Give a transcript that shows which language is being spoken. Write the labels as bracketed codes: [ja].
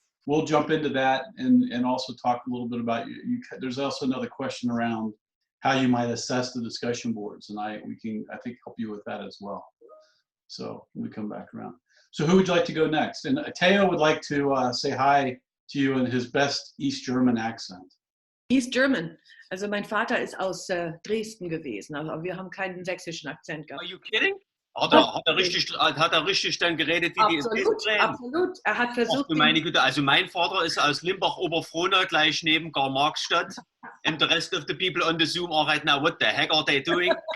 [en] We'll jump into that and also talk a little bit about there's also another question around how you might assess the discussion boards, and I think help you with that as well. So when we come back around. So who would you like to go next? And Theo would like to say hi to you in his best East German accent. East German. [de] Also mein Vater ist aus Dresden gewesen, aber wir haben keinen sächsischen Akzent gehabt. [en] Are you kidding? [de] Hat er richtig dann geredet wie die Dresden? Absolut. Er hat versucht. Ach du meine Güte, also mein Vater ist aus Limbach-Oberfrohna, gleich neben Karl-Marx-Stadt. [en] And the rest of the people on the Zoom are right now, what the heck are they doing?